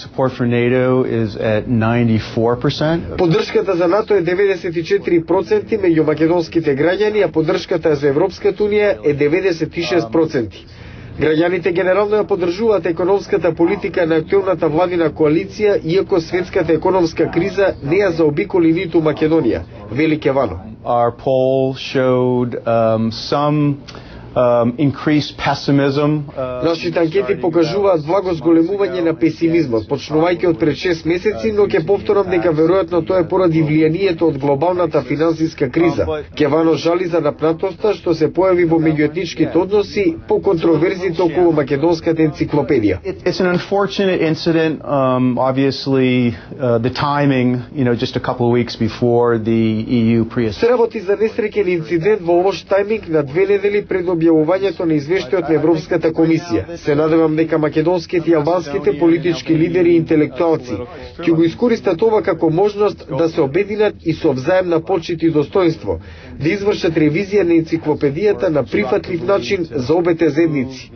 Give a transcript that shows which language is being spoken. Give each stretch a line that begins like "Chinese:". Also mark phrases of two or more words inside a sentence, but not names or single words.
Macedonian: Поддршката за НАТО е 94% меѓу македонските граѓани, а поддршката за Европската Унија е 96%. Граѓаните генерално ја поддржуваат економската политика на актуелната владина коалиција, иако светската економска криза не ја заобиколи ниту Македонија, вели Кевано.
English: Our poll showed some increased pessimism.
Macedonian: Нашите анкети покажуваат благо зголемување на песимизмот, почнувајќи од пред 6 месеци, но ќе повторам дека веројатно тоа е поради влијанието од глобалната финансиска криза. Кевано жали за напнатоста што се појави во меѓуетничките односи по контроверзите околу македонската енциклопедија.
English: It's an unfortunate incident, obviously the timing, just a couple of weeks before the EU pre-assessment.
Macedonian: Се работи за несреќен инцидент во лош тајминг на 2 недели пред објавувањето на извештајот на Европската комисија. Се надевам дека македонските и албанските политички лидери и интелектуалци ќе го искористат ова како можност да се обединат и со взаемна почит и достоинство, да извршат ревизија на енциклопедијата на прифатлив начин за обете заедници.